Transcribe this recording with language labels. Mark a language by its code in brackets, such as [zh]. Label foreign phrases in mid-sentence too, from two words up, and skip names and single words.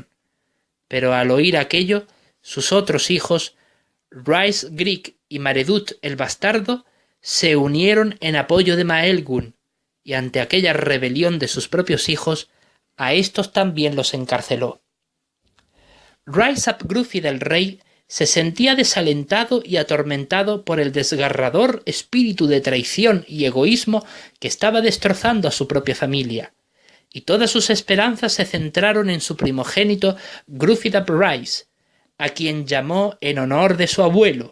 [es] Pero al oír aquello, sus otros hijos, Rhys Grieg y Maredudd el bastardo, se unieron en apoyo de Maelgwn, y ante aquella rebelión de sus propios hijos, a estos también los encarceló. Rhys ap Gruffydd el rey se sentía desalentado y atormentado por el desgarrador espíritu de traición y egoísmo que estaba destrozando a su propia familia, y todas sus esperanzas se centraron en su primogénito Gruffydd ap Rhys, a quien llamó en honor de su abuelo,